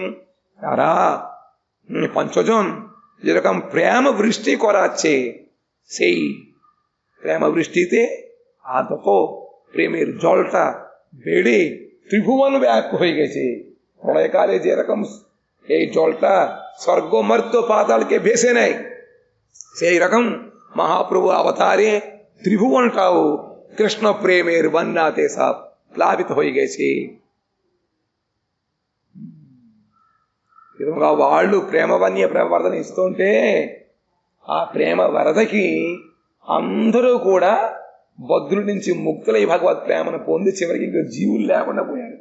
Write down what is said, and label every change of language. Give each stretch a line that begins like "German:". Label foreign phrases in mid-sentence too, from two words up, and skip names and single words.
Bangla: তারা 5 জন যেরকম প্রেম বৃষ্টি করাচ্ছে, সেই প্রেম বৃষ্টিতে আর তত প্রেমের জলটা বেড়ে ত্রিভুবন ব্যাপ্ত হয়ে গেছে। প্রলয়কালে যেরকম এই জলটা স্বর্গ মর্ত্য পাতালকে ভেসে নেয়, সেই রকম মহাপ্রভু অবতারে ত্রিভুবনটাও কৃষ্ণ প্রেমের বন্যাতে সব প্লাবিত হয়ে গেছে।
Telugu: వాళ్ళు ప్రేమ వన్య ప్రేమ వరదని ఇస్తుంటే ఆ ప్రేమ వరదకి అందరూ కూడా బద్రుడి నుంచి ముక్తులై భగవత్ ప్రేమను పొంది చివరికి ఇంకా జీవులు లేకుండా పోయారట.